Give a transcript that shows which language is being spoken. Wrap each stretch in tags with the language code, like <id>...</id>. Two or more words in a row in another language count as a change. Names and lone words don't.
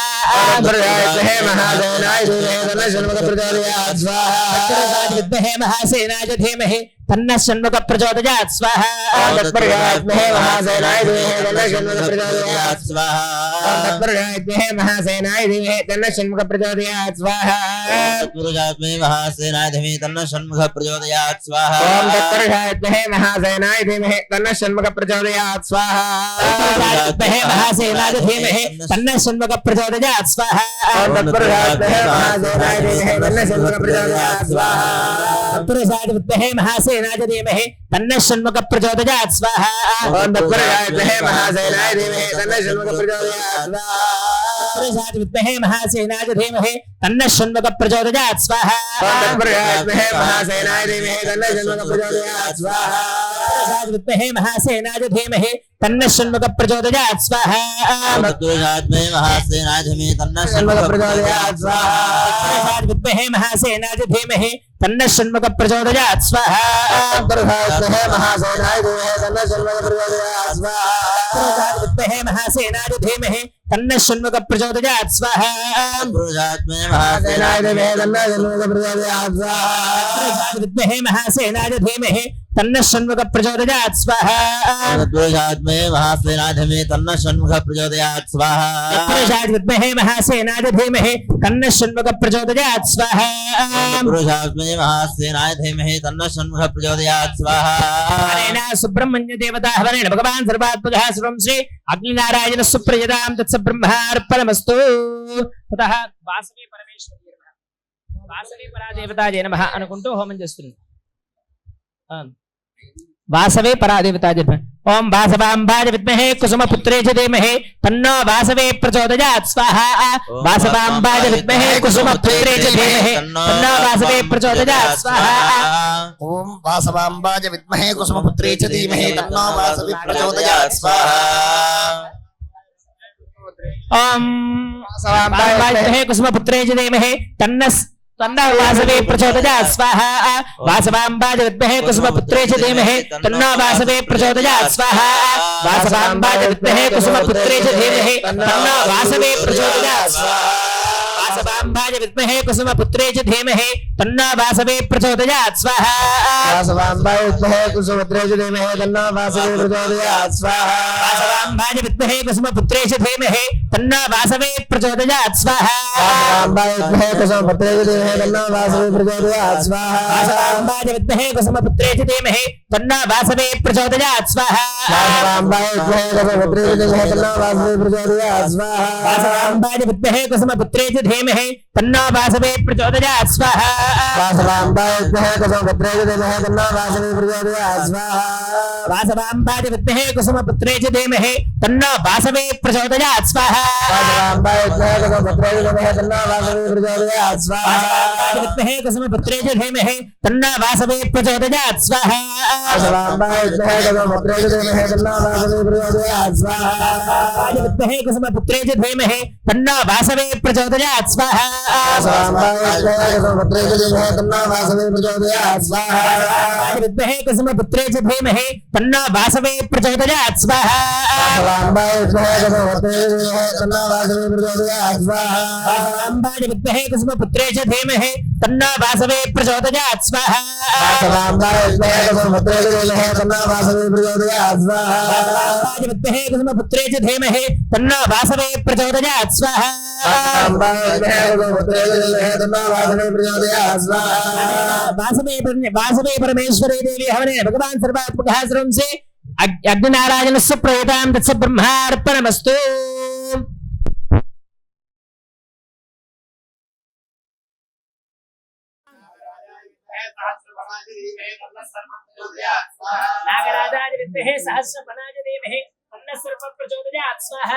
<sa>తత్పురుషాయ విద్మహే మహాసేనాయ ధీమహి తన్నః షణ్ముఖ ప్రచోదయాత్ స్వాహా. తత్పురుషాయ విద్మహే మహాసేనాయ ధీమహి తన్నః షణ్ముఖ ప్రచోదయాత్ స్వాహా. తత్పురుషాయ విద్మహే మహాసేనాయ ధీమహి తన్నః షణ్ముఖ ప్రచోదయాత్ స్వాహా. తత్పురుషాయ విద్మహే మహాసేనాయ ధీమహి తన్నః షణ్ముఖ ప్రచోదయాత్ స్వాహా. तत्पुरुषाय महासेनाय धीमहि तन्नः षण्मुखः प्रचोदयात् स्वाहा. ఓం తత్పురుషాయ విద్మహే మహాసేనాయ ధీమహి తన్నః షణ్ముఖ ప్రచోదయాత్ స్వాహా. విద్మహే మహాసేనాయ ధీమహి తన్నః షణ్ముఖ ప్రచోదయాత్ స్వాహా. ఓం తత్పురుషాయ విద్మహే మహాసేనాయ ధీమహి తన్నః షణ్ముఖ ప్రచోదయాత్ స్వాహా. తత్పురుషాయ విద్మహే మహాసేనాయ ధీమహి తన్నః షణ్ముఖ ప్రచోదయాత్ స్వాహా. ఓం తత్పురుషాయ విద్మహే మహాసేనాయ ధీమహి తన్నః షణ్ముఖ ప్రచోదయాత్ స్వాహా. తత్పురుషాయ విద్మహే మహాసేనాయ ధీమహి తన్నః షణ్ముఖ ప్రచోదయాత్ స్వాహా. ఓం తత్పురుషాయ విద్మహే మహాసేనాయ ధీమహి తన్నః షణ్ముఖ ప్రచోదయాత్ స్వాహా. తత్పురుషాయ విద్మహే మహాసేనాయ ధీమహి తన్నః షణ్ముఖ ప్రచోదయాత్ స్వాహా. तत्पुरुषाय महासेनाय धीमहि तन्नः షణ్ముఖ षण्मुखः ప్రచోదయాత్ స్వాహా. తత్పురుషాయ విద్మహే మహాసేనాయ ధీమహి తన్నః షణ్ముఖ ప్రచోదయాత్ స్వాహా. తత్పురుషాయ విద్మహే మహాసేనాయ ధీమహి తన్నః షణ్ముఖ ప్రచోదయాత్ స్వాహా. తత్పురుషాయ విద్మహే మహాసేనాయ ధీమహి తన్నః షణ్ముఖ ప్రచోదయాత్ స్వాహా. तत्पुरुषाय మహాసేనాయ ధీమహి తన్నః షణ్ముఖ ప్రచోదయాత్ స్వాహా. తత్పురుషాయ విద్మహే మహాసేనాయ ధీమహి తన్నః షణ్ముఖ ప్రచోదయాత్ స్వాహా. तत्पुरुषाय महासेनाय धीमहि तन्नः षण्मुखः प्रचोदयात् स्वाहा. तत्पुरुषाय विद्महे महासेनाय धीमहि तन्नः षण्मुखः प्रचोदयात् स्वाहा. तत्पुरुषाय महासेनाय धीमहि तन्नः षण्मुखः प्रचोदयात् स्वाहा. हरेण सुब्रह्मण्य देवता हरेण भगवान् सर्वात्मकः सर्वं श्री अग्निनारायण सुप्रयदां तत्सब्रह्मार्पणमस्तु. ततः वासवे परमेश्वरी नमः वासवे परादेवतायै नमः</sa> <te>అనుకుంటూ హోమం చేస్తుంది.</te> <sa>वासवे परादेवतायै नमः. ओम वासवांबाय विद्महे कुसुमपुत्रे च धीमहि तन्नो वासवे प्रचोदयात् स्वाहा. वासवांबाय विद्महे कुसुमपुत्रे च धीमहि तन्नो वासवे प्रचोदयात् स्वाहा. ఓం వాసవాంబాయ విద్మహే కుసుమపుత్రే చ ధీమహి తన్నో వాసవి ప్రచోదయాత్ స్వాహా. ओम वासवांबाय विद्महे कुसुमपुत्रे च धीमहि तन्नो वासवे प्रचोदयात् स्वाहा. वासवांबाय विद्महे कुसुमपुत्रे च धीमहि तन्नो वासवे प्रचोदयात् स्वाहा. वासवांबाय विद्महे कुसुमपुत्रे च धीमहि तन्नो वासवे प्रचोदयात् स्वाहा. वासवांबाय विद्महे कुसुमपुत्रे च धीमहि तन्नो वासवे प्रचोदयात् स्वाहा. వాసవాంబాయ విద్మహే కుసుమపుత్రే చ ధీమహి తన్నో వాసవే ప్రచోదయాత్ స్వాహా. वासवांबाय विद्महे कुसुमपुत्रे च धीमहि तन्नो वासवे प्रचोदयात् स्वाहा. వాసవాంబాయ విద్మహే కుసుమపుత్రే చ ధీమహి తన్నో వాసవే ప్రచోదయాత్ స్వాహా. वासवांबाय विद्महे कुसुमपुत्रे च धीमहि तन्नो वासवे प्रचोदयात् स्वाहा. వాసవాంబాయ విద్మహే కుసుమపుత్రే చ ధీమహి తన్నో వాసవే ప్రచోదయాత్ స్వాహా. वासवांबाय विद्महे कुसुमपुत्रे च धीमहि तन्नो वासवे प्रचोदयात् स्वाहा. వాసవాంబాయ విద్మహే కుసుమపుత్రే చ ధీమహి తన్నో వాసవే ప్రచోదయాత్ స్వాహా. वासवांबाय विद्महे कुसुमपुत्रे च धीमहि तन्नो वासवे प्रचोदयात् स्वाहा. వాసవాంబాయ విద్మహే కుసుమపుత్రే చ ధీమహి తన్నో వాసవే ప్రచోదయాత్ స్వాహా. वासवांबाय विद्महे कुसुमपुत्रे च धीमहि तन्नो वासवे प्रचोदयात् स्वाहा. వాసవాంబాయ విద్మహే కుసుమపుత్రే చ ధీమహి తన్నో వాసవే ప్రచోదయాత్ స్వాహా. वासवांबाय विद्महे कुसुमपुत्रे च धीमहि तन्नो वासवे प्रचोदयात् स्वाहा. వాసవాంబాయ విద్మహే కుసుమపుత్రే చ ధీమహి తన్నో వాసవే ప్రచోదయాత్ స్వాహా. वासवांबाय विद्महे कुसुमपुत्रे च धीमहि तन्नो वासवे प्रचोदयात् स्वाहा. వాసవాంబాయ విద్మహే కుసుమపుత్రే చ ధీమహి తన్నో వాసవే ప్రచోదయాత్ స్వాహా. वासवांबाय विद्महे कुसुमपुत्रे च धीमहि तन्नो वासवे प्रचोदयात् स्वाहा. వాసవాంబాయ విద్మహే కుసుమపుత్రే చ ధీమహి తన్నో వాసవే ప్రచోదయాత్ స్వాహా. वासवांबाय विद्महे कुसुमपुत्रे च धीमहि तन्नो वासवे प्रचोदयात् स्वाहा. వాసవాంబాయ విద్మహే కుసుమపుత్రే చ ధీమహి తన్నో వాసవే ప్రచోదయాత్ స్వాహా. वासवे परमेश्वरी देवी हवने भगवान् सर्वात्मकः सर्वं से अग्निनारायणस्य प्रयतां तत्सब्रह्मार्पणमस्तु. नागराजाय विद्महे सहस्रफलाय धीमहि तन्नः सर्वः प्रचोदयात् स्वाहा.</sa>